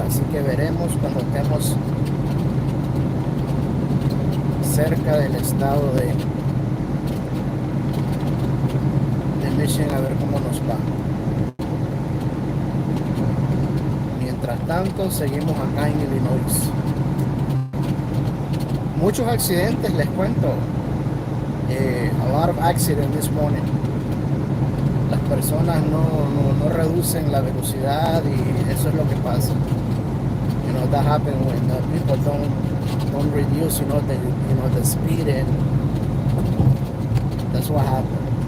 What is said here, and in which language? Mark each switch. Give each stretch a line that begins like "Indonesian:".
Spanish: Así que veremos cuando estemos cerca del estado de Michigan, a ver cómo nos va. Mientras tanto, seguimos acá en Illinois. Muchos accidentes, les cuento.
English: A lot of accidents this morning.
Spanish: Las personas no reducen la velocidad y eso es lo que pasa.
English: You know, that happens when people don't reduce, the speed, and that's what happens.